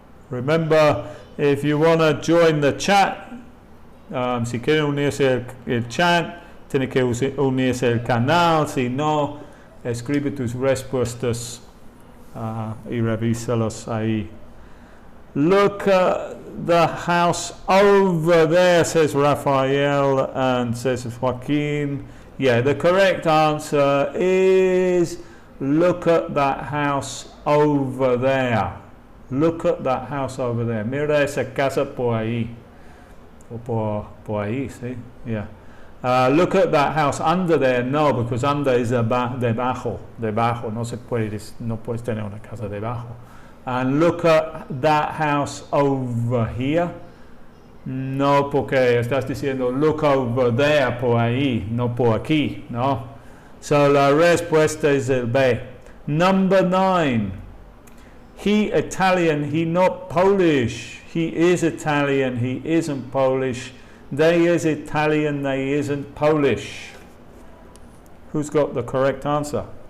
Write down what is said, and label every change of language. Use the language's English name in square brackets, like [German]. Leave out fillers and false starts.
[English] Remember, if you want to join the chat, [Spanish] si quieren unirse el chat, tiene que unirse el canal. Si no, escribe tus respuestas y revísalos ahí. [English] Look at the house over there, says Rafael, and says Joaquin. Yeah, the correct answer is look at that house over there. Look at that house over there. [Spanish] Mira esa casa por ahí. O por ahí, sí. [English] Yeah. Look at that house under there. No, because under is debajo. [Spanish] Debajo. No puedes tener una casa debajo. [English] And look at that house over here. [Spanish] No, porque estás diciendo [English] look over there, [Spanish] por ahí, no por aquí, no. So la respuesta es el B. [English] Number 9. He Italian, he not Polish. He is Italian, he isn't Polish. They is Italian, they isn't Polish. Who's got the correct answer?